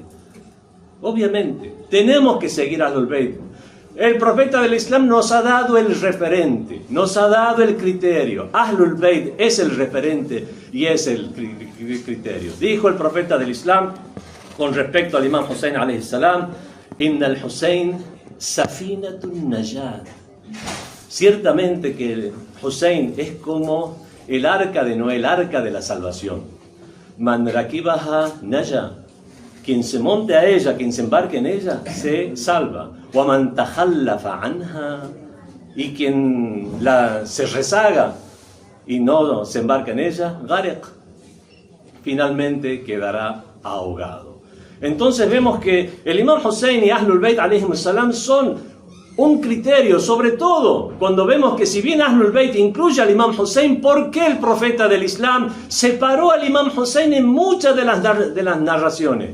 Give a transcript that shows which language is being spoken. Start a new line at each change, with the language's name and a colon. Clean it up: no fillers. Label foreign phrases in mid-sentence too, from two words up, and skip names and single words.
Spanish: Obviamente, tenemos que seguir a Ahlul Bayt. El profeta del Islam nos ha dado el referente, nos ha dado el criterio. Ahlul Bayt es el referente y es el criterio. Dijo el profeta del Islam con respecto al imam Hussein
Arabic: عليه السلام, إن الحسين سفينة النجاة.
Spanish: Ciertamente que el Hussein es como el arca de Noé, el arca de la salvación.
Arabic: من ركبها نجا.
Spanish: Quien se monte a ella, quien se embarque en ella, se salva.
Arabic: وَمَنْ تَخَلَّفَ عَنْهَا.
Spanish: y quien se rezaga y no se embarca en ella, gharq, finalmente quedará ahogado. Entonces vemos que el Imam Hussein y Ahlul Bayt
Arabic: عليهم السلام
Spanish: son un criterio, sobre todo cuando vemos que si bien Ahlul Bayt incluye al Imam Hussein, ¿por qué el profeta del Islam separó al Imam Hussein en muchas de las narraciones?